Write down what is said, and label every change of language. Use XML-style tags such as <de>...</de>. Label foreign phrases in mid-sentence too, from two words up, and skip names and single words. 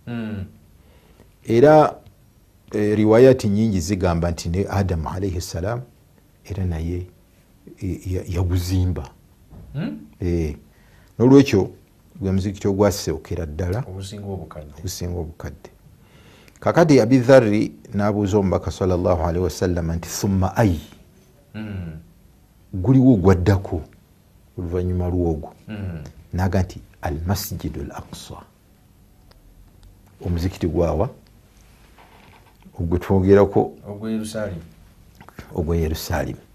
<lg>Era riwayati nyingi zigamba nti ne Adamu</lg> <ar>عليه السلام</ar> <lg>era naye yaguzimba. N'olwekyo gwe muzikiti ogwaseokera ddala obusinga obukadde. Kakati Abi Dharri n'abuuza omubaka</lg> <ar>صلى الله عليه وسلم</ar> <lg>nti</lg> <ar>ثم أي,</ar> <lg>guliwo gwaddako oluvannyuma lwogwo? Naga nti</lg> <ar>المسجد الأقصى,</ar> <lg>omuzikiti gwawa ogwe twogerako ogwe Yerusalemu.</lg>